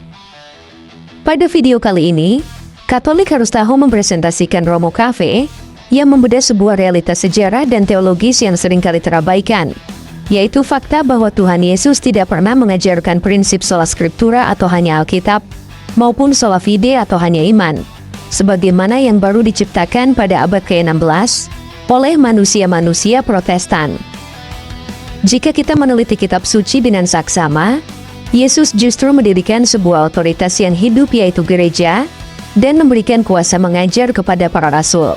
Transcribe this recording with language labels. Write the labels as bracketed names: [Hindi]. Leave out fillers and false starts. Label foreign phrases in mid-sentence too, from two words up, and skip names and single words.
[Indonesian] Pada video kali ini, Katolik harus tahu mempresentasikan Romo Cafe yang membedah sebuah realitas sejarah dan teologis yang seringkali terabaikan, yaitu fakta bahwa Tuhan Yesus tidak pernah mengajarkan prinsip [Latin] sola scriptura [Indonesian] atau hanya Alkitab, maupun [Latin] sola fide [Indonesian] atau hanya iman, sebagaimana yang baru diciptakan pada abad ke-16 oleh manusia-manusia Protestan. Jika kita meneliti kitab suci dengan saksama, Yesus justru mendirikan sebuah otoritas yang hidup yaitu gereja, dan memberikan kuasa mengajar kepada para rasul.